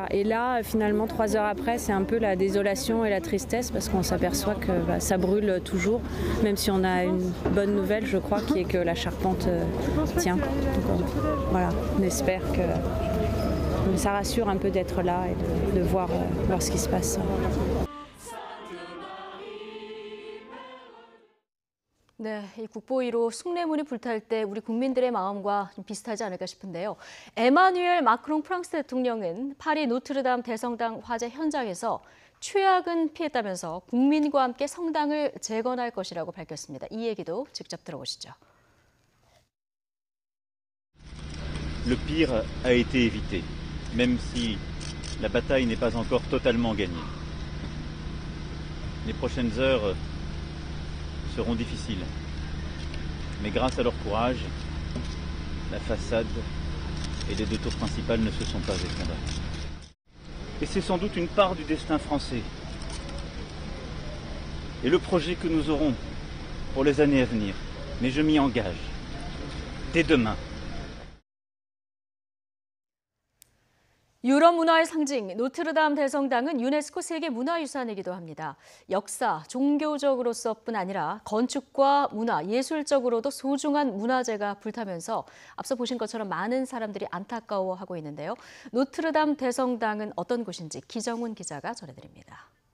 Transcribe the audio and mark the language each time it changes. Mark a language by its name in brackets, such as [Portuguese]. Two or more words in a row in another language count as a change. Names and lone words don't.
[French] Et là, finalement, 3 heures après, c'est un peu la désolation et la tristesse parce qu'on s'aperçoit que ça brûle toujours, même si on a une bonne nouvelle, je crois, qui est que la charpente tient. Donc, voilà, on espère que ça rassure un peu d'être là et de voir ce qui se passe. [Korean] 네, 이 국보위로 숭례문이 불탈 때 우리 국민들의 마음과 좀 비슷하지 않을까 싶은데요. 에마뉘엘 마크롱 프랑스 대통령은 파리 노트르담 대성당 화재 현장에서 최악은 피했다면서 국민과 함께 성당을 재건할 것이라고 밝혔습니다. 이 얘기도 직접 들어보시죠. [French] Le pire a été évité, même si la bataille n'est pas encore totalement gagnée. Les prochaines heures seront difficiles. Mais grâce à leur courage, la façade et les 2 tours principales ne se sont pas effondrées. Et c'est sans doute une part du destin français. Et le projet que nous aurons pour les années à venir. Mais je m'y engage. Dès demain. [Korean] 유럽 문화의 상징 노트르담 대성당은 유네스코 세계문화유산이기도 합니다. 역사, 종교적으로서뿐 아니라 건축과 문화, 예술적으로도 소중한 문화재가 불타면서 앞서 보신 것처럼 많은 사람들이 안타까워하고 있는데요. 노트르담 대성당은 어떤 곳인지 기정훈 기자가 전해드립니다.